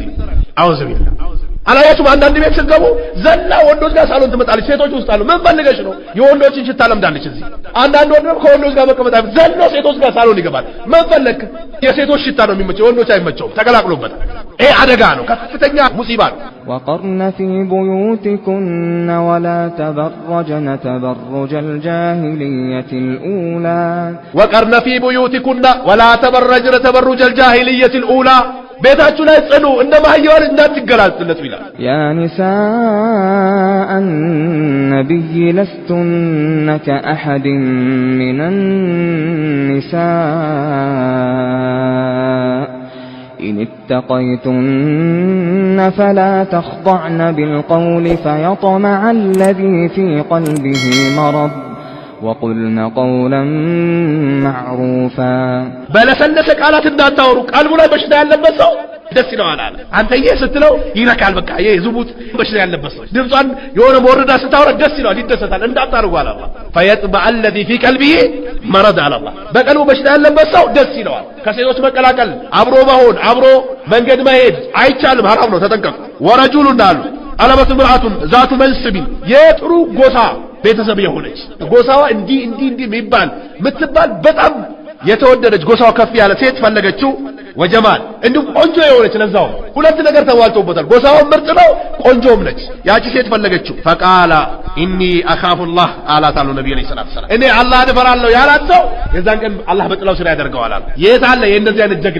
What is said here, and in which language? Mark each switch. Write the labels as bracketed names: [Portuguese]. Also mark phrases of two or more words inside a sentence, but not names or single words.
[Arabic] أعوذ بالله [Amharic] አላያችሁም? አንዳንድ ቤት ስትገቡ ዘላ ወንዶች ጋር ሳሎን ትመጣለች። ሴቶች ውስጥ አሉ። ምን ፈልገሽ ነው? የወንዶችን ሽታ ለምዳለች እዚህ። አንዳንድ ወንድ ከወንዶች ጋር መቀመጥ ዘሎ ሴቶች ጋር ሳሎን ይገባል። ምን ፈለክ? የሴቶች ሽታ ነው የሚመቸው፣ ወንዶች አይመቸውም። ተቀላቅሎበታል። ይሄ አደጋ ነው፣ ከፍተኛ ሙሲባ ነው። [Arabic] وقرن في بيوتكن ولا تبرجن تبرج الجاهلية الأولى. وقرن في بيوتكن ولا تبرجن تبرج الجاهلية الأولى. [Amharic] ቤታችሁ ላይ ጽኑ፣ እንደማህየዋን እንዳትገላጽለት ይላል። [Arabic] يا نساء النبي لستن كأحد من النساء إن اتقيتن فلا تخضعن بالقول فيطمع الذي في قلبه مرض وقلن قولا معروفا. [Amharic] በለሰለሰ ቃላት እንዳታወሩ። ቀልቡ ላይ በሽታ ያለበት ሰው ደስ ይለዋል አለ። አንተ ስትለው ይነካል። በቃ ይሄ ዝቡት በሽታ ያለበት ሰው ድምጿን የሆነ ወረዳ ስታወራ ደስ ይለዋል፣ ይደሰታል። እንዳታርጉ አለ አላህ። [Arabic] فيطبع الذي في قلبه مرض على الله. [Amharic] በቀልቡ በሽታ ያለበት ሰው ደስ ይለዋል። ከሴቶች መቀላቀል፣ አብሮ መሆን፣ አብሮ መንገድ መሄድ አይቻልም፣ ሐራም ነው። ተጠንቀቁ። ወረጁሉ እንዳሉ አለበት [Arabic] امرأة ذات منصب [Amharic] የጥሩ ጎሳ ቤተሰብ የሆነች ጎሳዋ እንዲህ የሚባል ምትባል በጣም የተወደደች ጎሳዋ ከፍ ያለ ሴት ፈለገችው። ወጀማል እንዲሁ ቆንጆ የሆነች ለዛው ሁለት ነገር ተዋልቶበታል። ጎሳዋ ምርጥ ነው፣ ቆንጆም ነች። ያቺ ሴት ፈለገችው። [Arabic] فقال إني أخاف الله [Amharic] አላት አሉ ነብዩ [Arabic] صلى الله عليه وسلم። [Amharic] እኔ አላህን እፈራለሁ ያላት ሰው የዛን ቀን አላህ በጥላው ስራ ያደርገዋል አሉ። የት አለ የእንደዚህ አይነት ጀግና?